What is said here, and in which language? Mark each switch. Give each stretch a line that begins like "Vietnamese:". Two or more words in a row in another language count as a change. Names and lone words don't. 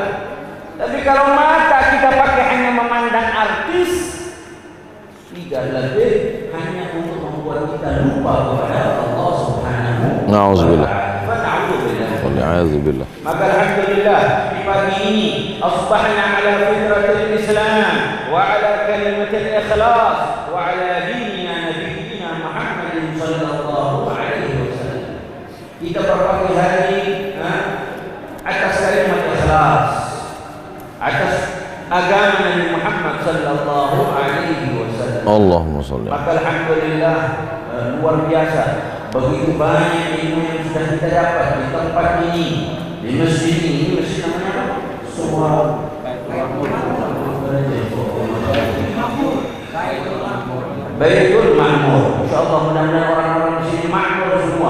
Indonesian: Tapi kalau mata kita pakai hanya memandang artis, tidak lebih hanya untuk membuat kita lupa kepada Allah Subhanahu wa ta'ala. Na'udzubillah. Na'udzubillah. Wa'alaikumsalam. Maka alhamdulillah di pagi ini
Arabic: أصبحنا على فطرة الإسلام وعلى كلمة الإخلاص وعلى دين نبينا محمد صلى الله عليه وسلم.
Indonesian: Kita berpagi hari atas kalimat ikhlas, atas agama Nabi Muhammad
Arabic: صلى الله عليه وسلم. اللهم صل.
Indonesian: Maka alhamdulillah luar biasa, begitu banyak ilmu yang sudah kita dapat di tempat ini, di masjid ini. Masjid namanya apa? Semua Baitul Ma'mur. Insyaallah mudah-mudahan orang-orang di sini makmur semua.